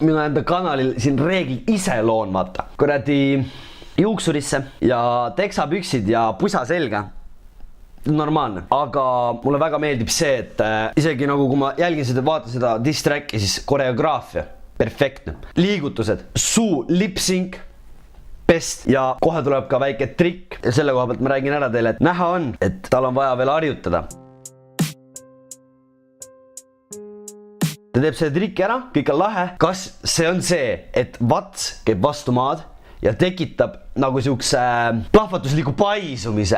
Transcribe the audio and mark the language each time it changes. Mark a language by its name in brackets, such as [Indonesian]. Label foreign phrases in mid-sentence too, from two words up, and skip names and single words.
[Estonian] Mina enda kanalil siin reeglid ise loon, vaata. Kuradi juuksurisse ja teksapüksid ja pusa selga. Normaalne. Aga mulle väga meeldib see, et isegi nagu kui ma jälgin seda, vaatan seda [English] diss tracki, [Estonian] siis koreograafia. Perfektne. Liigutused. Suu, [English] lip-sync, best [Estonian] ja kohe tuleb ka väike trikk. Ja selle koha pealt ma räägin ära teile, et näha on, et tal on vaja veel harjutada. Ta teeb selle trikki ära, kõik on lahe. Kas see on see, et vats käib vastu maad ja tekitab nagu siukse plahvatusliku paisumise.